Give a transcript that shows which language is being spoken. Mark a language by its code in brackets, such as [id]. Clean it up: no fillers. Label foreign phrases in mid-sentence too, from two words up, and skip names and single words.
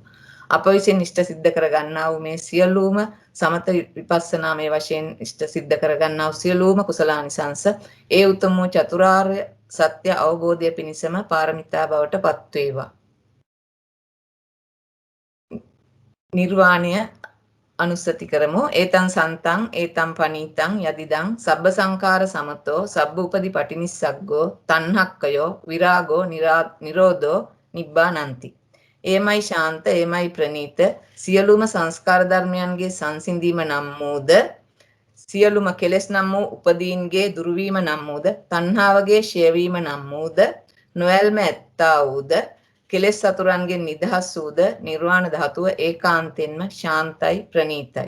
[si] අප විසින් ඉෂ්ට සිද්ධ කරගන්නා වූ මේ සියලුම සමත විපස්සනා මේ වශයෙන් ඉෂ්ට සිද්ධ කරගන්නා වූ සියලුම කුසලානිසංස ඒ උතුම් වූ චතුරාර්ය සත්‍ය අවබෝධය පිණිසම පාරමිතා බවට පත් වේවා. නිර්වාණය අනුස්සති කරමු. [pi] ඒතං සන්තං ඒතං පනීතං යදිදං සබ්බ සංඛාර සමතෝ සබ්බ උපදි පටිනිස්සග්ගෝ තණ්හක්කයෝ විරාගෝ නිරෝධෝ නිබ්බානන්ති. [si] එයමයි ශාන්ත, එයමයි ප්‍රණීත, සියලුම සංස්කාර ධර්මයන්ගේ සංසිඳීම නම් වූද, සියලුම කෙලෙස් නම් වූ උපදීන්ගේ දුර්වීම නම් වූද, තණ්හාවගේ ඡේවීම නම් වූද, නොයල්ම ඇත්තා වූද, කෙලෙස් සතුරන්ගෙන් නිදහස් වූද නිර්වාණ ධාතුව ඒකාන්තයෙන්ම ශාන්තයි, ප්‍රණීතයි.